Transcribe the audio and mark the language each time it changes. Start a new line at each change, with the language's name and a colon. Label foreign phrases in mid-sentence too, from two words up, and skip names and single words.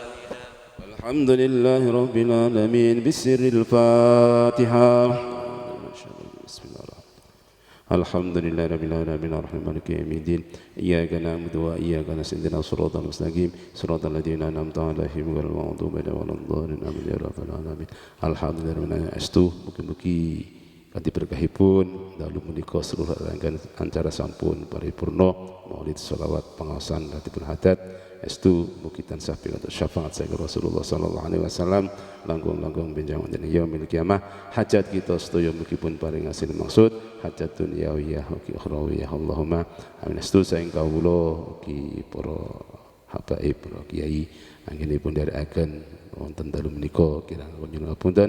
Arabic: الحمد لله رب العالمين بسر الفاتحة بسم الله الرحمن الحمد لله رب العالمين الرحمن مالك يوم الدين إياك نعبد وإياك نستعين صراط المستقيم صراط الذين أنعمت عليهم غير المغضوب عليهم ولا الضالين آمين يا رب العالمين الحمد لله رب العالمين
Javanese: astu mugi-mugi kanthi berkahipun dalu menika seluruh rangkaian acara sampun paripurna maulid sholawat pengaosan ratibul hadat estu mugi tansah pikantuk syafaat saking Rasulullah
Arabic: صلى الله عليه وسلم
Javanese: langkung-langkung benjang wonten
Arabic: يوم القيامة
Javanese: hajat kita sedaya mugi pun paring hasil maksud hajat dunyawiyah ugi ukhrawiyah
Arabic: اللهم آمين
Javanese: estu saking kawula ugi para habaib para kiai anggenipun dherekaken wonten dalu menika kirang nyuwun ngapunten.